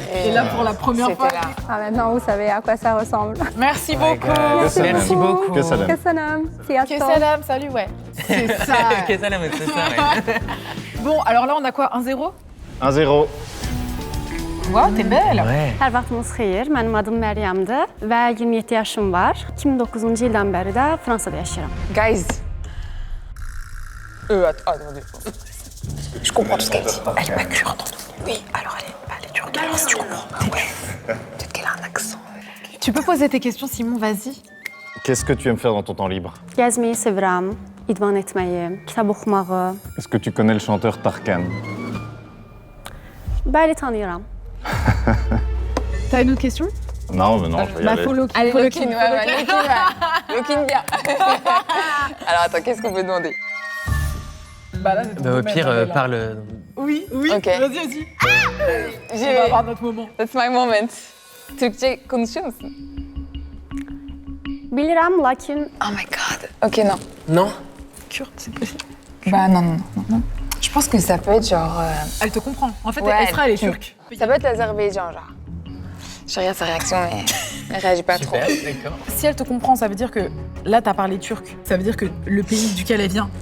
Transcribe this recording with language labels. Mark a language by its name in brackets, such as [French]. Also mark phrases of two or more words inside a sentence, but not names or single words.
[French] Et là, pour la première fois. C'était là. Ah, maintenant, vous savez à quoi ça ressemble. Merci beaucoup. Merci beaucoup. Que ça l'aime. [Hungarian] Köszönöm. [French] Ok, [Hungarian] Sziasztok. [French] salam, salut, ouais. C'est ça. Ok, ça là, mais c'est ça, ouais. Bon, alors là, on a quoi? 1-0? 1-0. Waouh, t'es belle. Ouais. [Azerbaijani] Hər vaxtınız xeyir. Mənim adım Məryəmdir və 27 yaşım var. 2009-cu ildən bəri də Fransada yaşayıram. [French] Guys. Attendez. Je comprends tout ce qu'elle dit. Elle est pas kurde. Oui, alors elle est turque. Alors si tu comprends. Peut-être qu'elle a un accent. Tu peux poser tes questions, Simon, vas-y. Qu'est-ce que tu aimes faire dans ton temps libre? [Azerbaijani] Gəzməyi sevirəm, idman etməyi, kitab oxumağı. [French] Est-ce que tu connais le chanteur Tarkan? [Azerbaijani] Bəli, tanıyıram. [French] T'as une autre question? Non, mais non, je vais y aller. Faut [English] lock in. [French] Allez, Faut [English] lock in, lock in, [French] ouais, faut [English] lock in. lock in, ouais. Lock in bien. [French] Alors attends, qu'est-ce qu'on peut demander? Bah là, c'est ton Bah, au domaine, pire, Bella. parle. Oui, oui. Ok. Vas-y. On J'ai... va avoir notre moment. [English] That's my moment. [Turkish] Türkçe konuşuyor musun? [Azerbaijani] Bilirəm, lakin [English] Oh my god. Ok, non. [French] Non? Kurde, c'est possible. Bah non. Je pense que ça peut être genre... Elle te comprend. En fait, Ouais, Esra, elle est turque. Ça peut être l'Azerbaïdjan, genre. Je regarde sa réaction, mais elle réagit pas Super, trop. d'accord. Si elle te comprend, ça veut dire que là, t'as parlé turc. Ça veut dire que le pays duquel elle vient